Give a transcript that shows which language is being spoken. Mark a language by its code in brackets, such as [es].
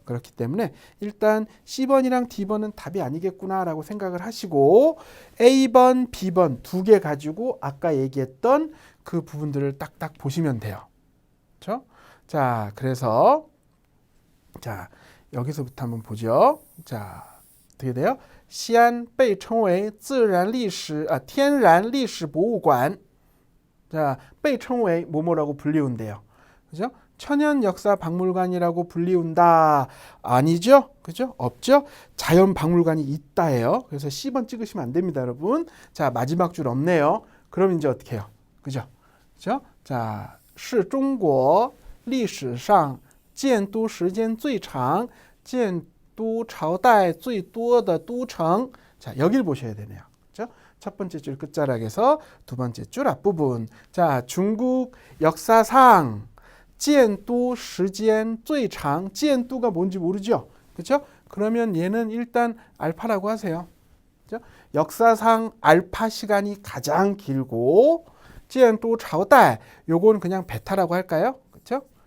[ko] 그렇기 때문에 일단 C번이랑 D번은 답이 아니겠구나라고 생각을 하시고 A번, B번 두 개 가지고 아까 얘기했던 그 부분들을 딱딱 보시면 돼요. 그렇죠? 자, 그래서 자, 여기서부터 한번 보죠. 자, 어떻게 돼요? [zh] 西安被称为天然历史博物馆. [ko] 자, [zh] 被称为 [ko] 뭐뭐라고 불리운대요. 그죠? 천연 역사 박물관이라고 불리운다. 아니죠? 그죠? 없죠? 자연 박물관이 있다예요. 그래서 C번 찍으시면 안 됩니다, 여러분. 자, 마지막 줄 없네요. 그럼 이제 어떻게 해요? 그죠? 그죠? [zh] 자, 是中国历史上建都时间最长建都朝代最多的都城. [ko] 자, 여길 보셔야 되네요. 그렇죠? 첫 번째 줄 끝자락에서 두 번째 줄 앞부분. 자, 중국 역사상 [zh] 建都时间最长. [ko] 建都가 뭔지 모르죠? 그렇죠? 그러면 얘는 일단 알파라고 하세요. 그죠? 역사상 알파 시간이 가장 길고, 既然또朝代, 요건 그냥 베타라고 할까요? 그렇죠?